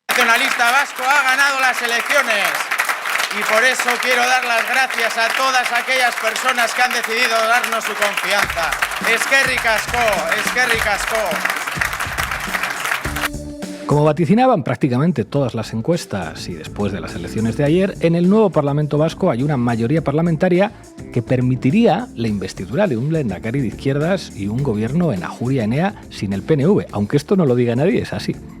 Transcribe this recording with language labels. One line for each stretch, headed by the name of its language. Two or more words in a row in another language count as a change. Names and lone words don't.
Spanish: Nacionalista Vasco ha ganado las elecciones. Y por eso quiero dar las gracias a todas aquellas personas que han decidido darnos su confianza.
Basque: Eskerrik asko, eskerrik asko.
Spanish: Como vaticinaban prácticamente todas las encuestas y después de las elecciones de ayer, en el nuevo Parlamento Vasco hay una mayoría parlamentaria que permitiría la investidura de un lehendakari de izquierdas y un gobierno en Ajuria Enea sin el PNV, aunque esto no lo diga nadie, es así.